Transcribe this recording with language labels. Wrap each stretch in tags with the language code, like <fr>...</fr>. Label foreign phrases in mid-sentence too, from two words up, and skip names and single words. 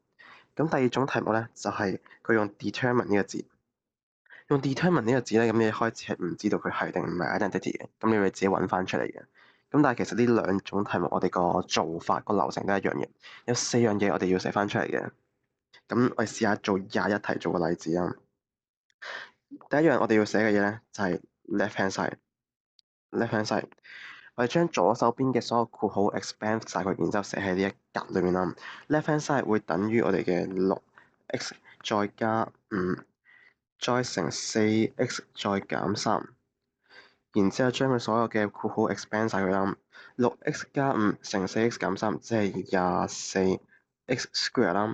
<yue>咁第二種題目咧就係佢用 determine 呢個字，用 determine 呢個字咧，咁你一開始係唔知道佢係定唔係 identity 嘅，咁你要自己揾翻出嚟嘅。咁但係其實呢兩種題目我哋個做法個流程都一樣嘅，有四樣嘢我哋要寫翻出嚟嘅。咁我哋試下做21題做個例子啊。第一樣我哋要寫嘅嘢咧就係</yue> <en>left hand side， left hand side，</en> <yue>我哋將左手邊嘅所有括號 expand 晒佢，然之後寫喺呢一格裏面啦。</yue> <en>left hand side</en> <yue>會等於我哋嘅6x 再加5，再乘4x 再減3，然之後將佢所有嘅括號 expand 晒佢啦。6x 加5乘 4x 減3，即係24x square 啦。</yue>